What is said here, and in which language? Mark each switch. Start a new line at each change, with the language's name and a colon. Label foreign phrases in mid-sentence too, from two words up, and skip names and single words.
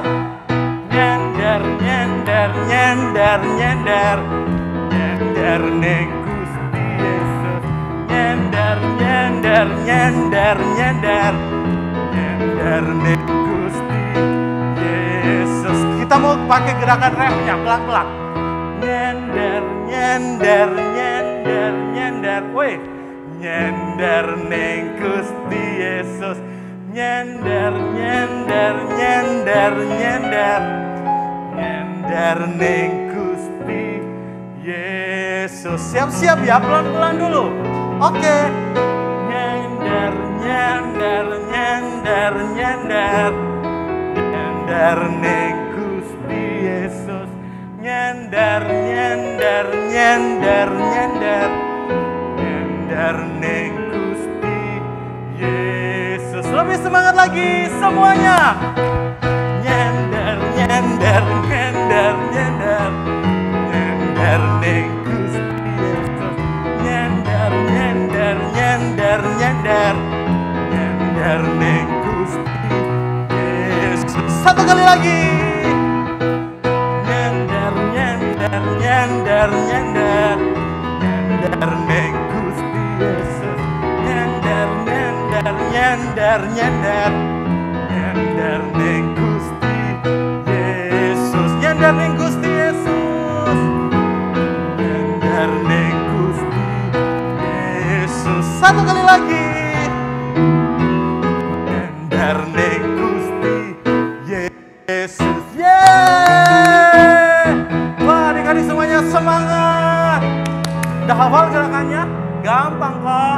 Javanese: Nyender, nyender, nyender, nyender, nyender neng Gusti Yesus. Nyender, nyender, nyender, nyender, nyender neng Gusti Yesus.
Indonesian: Kita mau pakai gerakan refnya pelan-pelan.
Javanese: Nyender, nyender, nyender, nyender. Woi, nyender neng Gusti Yesus. Nyender, nyender, nyender, nyender, nyender neng Gusti Yesus.
Indonesian: Siap-siap ya, pelan-pelan dulu. Oke.
Javanese: Nyender, nyender, nyender, nyender, nyender neng Gusti Yesus. Nyender, nyender, nyender, nyender, nyender neng Gusti Yesus.
Indonesian: Lebih semangat lagi semuanya.
Javanese: Nyender, nyender, nyender, nyender, nyender neng Gusti Yesus. Nyender, nyender, nyender, nyender, nyender neng Gusti Yesus.
Indonesian: Satu kali lagi.
Javanese: Nyender, nyender, nyender, nyender, nyender neng Gusti Yesus. Nyender, nyender, nyender, nyender, nyender neng Gusti Yesus. Nyender neng Gusti Yesus. Nyender neng Gusti Yesus.
Indonesian: Satu kali lagi.
Javanese: Nyender neng Gusti Yesus. Yeay!
Indonesian: Wah, adik-adik semuanya semangat. Udah hafal gerakannya? Gampang kok.